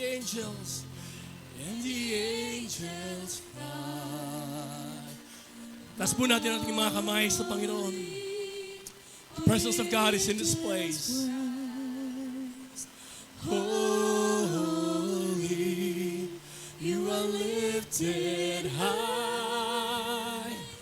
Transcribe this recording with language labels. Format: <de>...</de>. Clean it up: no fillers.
<en>Jesus and the angels cry.</en> <tl>Taas po natin ang ating mga kamay sa Panginoon.</tl> <en>The presence of God is in this place. Holy, you are lifted high.</en>